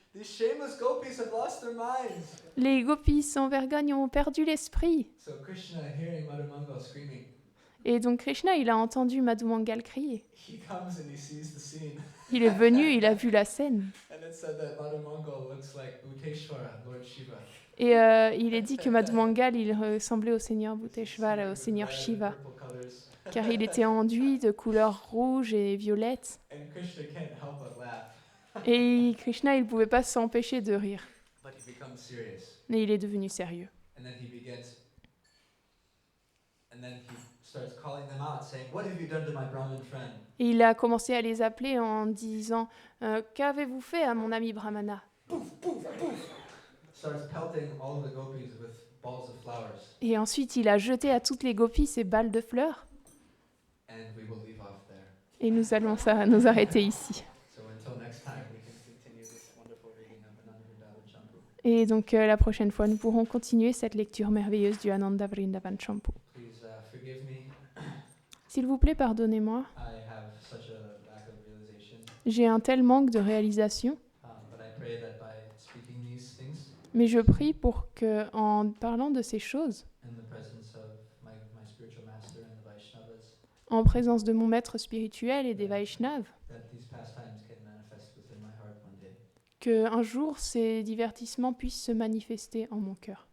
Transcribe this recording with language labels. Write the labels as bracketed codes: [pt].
[en] These shameless gopis have lost their minds. [fr] Les gopis sans vergogne ont perdu l'esprit. [en] So Krishna, hearing Madhu Mangal screaming, [fr] Et donc Krishna, il a entendu Madhu Mangal crier. [en] he comes and he sees the scene. [fr] Il est venu, il a vu la scène. [en] And it said that Madhu Mangal looks like Bhuteshwara, Lord Shiva. [fr] Et il est dit que Madhu Mangal, il ressemblait au seigneur Bhuteshwara, au seigneur [en] Red and [fr] Shiva, [en] purple colours. [fr] car il était enduit de couleurs rouges et violettes. [en] And Krishna can't help but laugh. [fr] Et Krishna, il ne pouvait pas s'empêcher de rire. [en] But he becomes serious. [fr] Mais il est devenu sérieux. [en] And then he starts calling them out, saying, what have you done to my Brahmin friend? [fr] Et il a commencé à les appeler en disant qu'avez-vous fait à mon ami Brahmana? [en] Starts pelting all the gopis with balls of flowers. [fr] Et ensuite, il a jeté à toutes les gopis ces balles de fleurs. [en] And we will leave off there. [fr] Et nous allons nous arrêter ici. [en] So until next time, we can continue this wonderful reading of Ananda Vrindavan Champu. [fr] Et donc la prochaine fois, nous pourrons continuer cette lecture merveilleuse du Ananda Vrindavan Champu. [en] Please forgive me. [fr] S'il vous plaît, pardonnez-moi. [en] I have such a lack of realization. [fr] J'ai un tel manque de réalisation, [en] But I pray that by speaking these things [fr] mais je prie pour que, en parlant de ces choses, [en] in the presence of my spiritual master and the Vaishnavas, [fr] en présence de mon maître spirituel et des Vaishnavas, [en] that these pastimes can manifest within my heart one day. [fr] qu'un jour ces divertissements puissent se manifester en mon cœur.